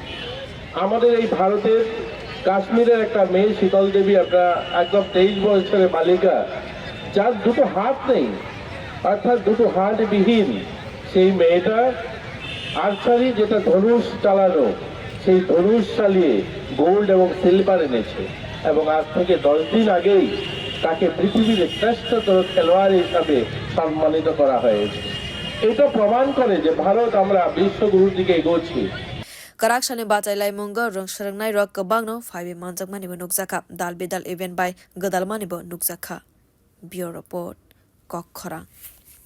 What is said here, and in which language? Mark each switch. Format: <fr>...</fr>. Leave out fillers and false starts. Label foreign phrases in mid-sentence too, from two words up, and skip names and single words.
<bn>আমাদের এই ভারতের কাশ্মীরের একটা মেয়ে শীতল দেবী আপনারা একদম ২৩ বছরের বালিকা যার দুটো হাত নেই অর্থাৎ দুটো হাত বিহীন সেই মেয়েটা আর্চারি যেটা ধনুষ চালানো সেই ধনুষ চালিয়ে গোল্ড এবং সিলভার এনেছে এবং আজ থেকে ১০ দিন আগেই তাকে পৃথিবীর শ্রেষ্ঠতর খেলোয়াড় হিসাবে সম্মানিত করা হয়েছে এটা প্রমাণ করে যে ভারত আমরা বিশ্বগুরুর দিকে এগোচ্ছি</bn> <trp>Kwrak shani batai lai munga rung shrangnai rok kabangno phawi manjak manibo nukjaka dal bidal event by gadal manibo nukjaka</trp> <en>Bureau Report</en> <trp>Kokhora</trp>